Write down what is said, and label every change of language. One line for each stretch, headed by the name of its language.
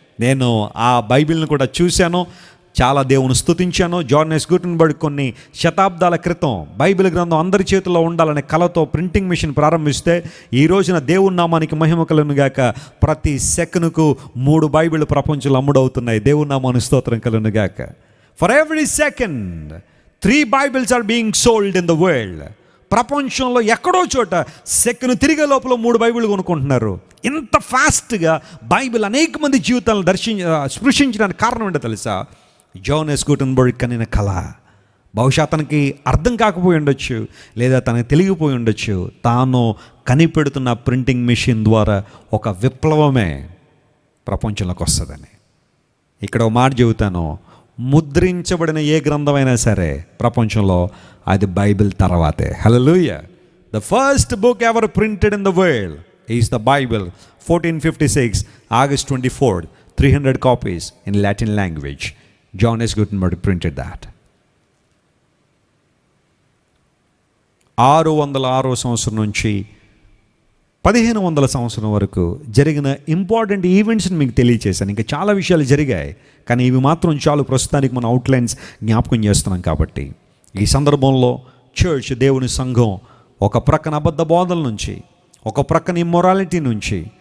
Telugu: నేను ఆ బైబిల్ని కూడా చూశాను, చాలా దేవుని స్తుతించాను. జానెస్ గుటెన్బర్గ్ కొన్ని శతాబ్దాల క్రితం బైబిల్ గ్రంథం అందరి చేతిలో ఉండాలనే కలతో ప్రింటింగ్ మెషిన్ ప్రారంభిస్తే ఈ రోజున దేవుని నామానికి మహిమ కలుగును గాక ప్రతి సెకనుకు 3 బైబిల్ ప్రపంచంలో అమ్ముడవుతున్నాయి. దేవుని నామానికి స్తోత్రం కలుగును గాక.
English: For every second 3 Bibles are being sold in the world.
Telugu: ప్రపంచంలో ఎక్కడో చోట సెకను తిరిగే లోపల 3 బైబిల్ కొనుక్కుంటున్నారు. ఇంత ఫాస్ట్గా బైబిల్ అనేక మంది జీవితాలను స్పృశించడానికి కారణం ఏంటో తెలుసా? జానెస్ గుటెన్బర్గ్ కనిన కళ. బహుశా అతనికి అర్థం కాకపోయి ఉండొచ్చు, లేదా తనకు తెలియపోయి ఉండొచ్చు. తాను కనిపెడుతున్న ప్రింటింగ్ మెషిన్ ద్వారా ఒక విప్లవమే ప్రపంచంలోకి వస్తుందని. ఇక్కడ ఒక మాట చెబుతాను, ముద్రించబడిన ఏ గ్రంథమైనా సరే ప్రపంచంలో అది బైబిల్ తర్వాతే. హల్లెలూయా.
English: The first book ever printed in the world is the Bible. 1456 August 24, 300 copies in Latin language. Johannes Gutenberg printed that.
Telugu: 606 సంవత్సరం నుంచి 1500 సంవత్సరం వరకు జరిగిన ఇంపార్టెంట్ ఈవెంట్స్ని మీకు తెలియచేశాను. ఇంకా చాలా విషయాలు జరిగాయి, కానీ ఇవి మాత్రం చాలు ప్రస్తుతానికి మన అవుట్లైన్స్ జ్ఞాపకం చేస్తున్నాం. కాబట్టి ఈ సందర్భంలో చర్చ్, దేవుని సంఘం ఒక ప్రక్కన అబద్ధ బోధల నుంచి, ఒక ప్రక్కన ఇమ్మొరాలిటీ నుంచి,